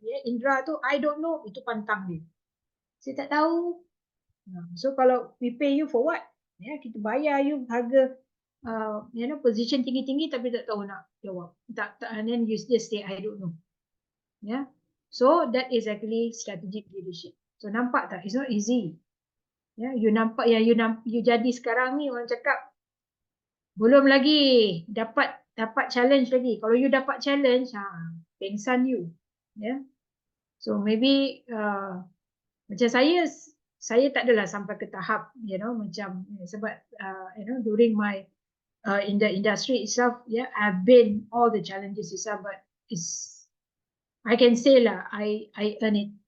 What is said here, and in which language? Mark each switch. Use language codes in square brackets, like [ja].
[ms] Yeah, Indra tu [en] I don't know, [ms] itu pantang dia. Saya tak tahu. So kalau [en] we pay you for what? [ms] Yeah, kita bayar you harga position tinggi-tinggi tapi tak tahu nak jawab. [en] And then you just say I don't know. Yeah. So that is actually strategic leadership. So [ms] nampak tak? [en] It's not easy. [ms] Yeah, you nampak yang you jadi sekarang ni, orang cakap belum lagi dapat challenge lagi. Kalau you dapat challenge, pengsan you. Yeah. [en] So maybe [ms] macam saya tak adalah sampai ke tahap macam sebab [en] during my in the industry itself, yeah, I've been all the challenges itself, but it's I can say lah, I earn it.